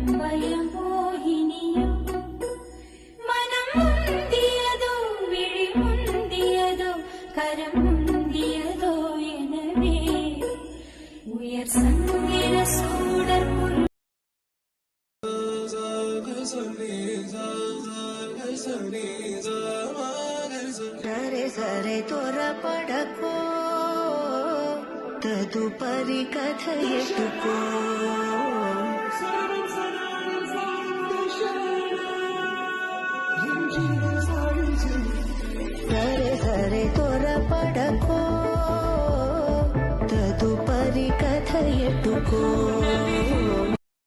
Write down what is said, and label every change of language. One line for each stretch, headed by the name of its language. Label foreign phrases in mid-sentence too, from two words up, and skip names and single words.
Tamil: பயமோகினியோ மனம் முந்தியதோ விழி முந்தியதோ கரம் முந்தியதோ எனவே உயர் சங்கிர சூடர்
Telugu: సరే సరే త్వరపడకో తదుపరి కథ ఎట్టుకో సరే సరే త్వరపడకో తదుపరి కథ ఎట్టుకో